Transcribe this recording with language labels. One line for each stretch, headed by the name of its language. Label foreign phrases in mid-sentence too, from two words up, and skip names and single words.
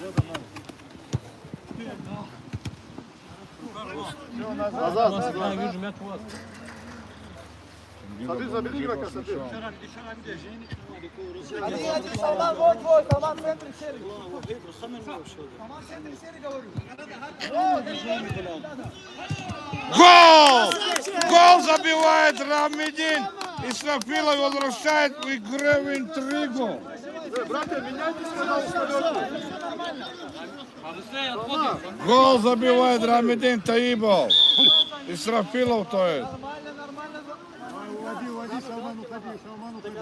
Russian: Все, назад. Смотри, забери игрока, смотри! Один, Салман, вот твой, Салман в центре серии. Салман в центре серии, говорю. Гол! Гол забивает Рамидин. Исрафилов возвращает в игру в интригу. Братья, меняйтесь, пожалуйста, лёгкие! Гол забивает Рамидин Таибов. Исрафилов то есть. Уводи, Салман, уходи.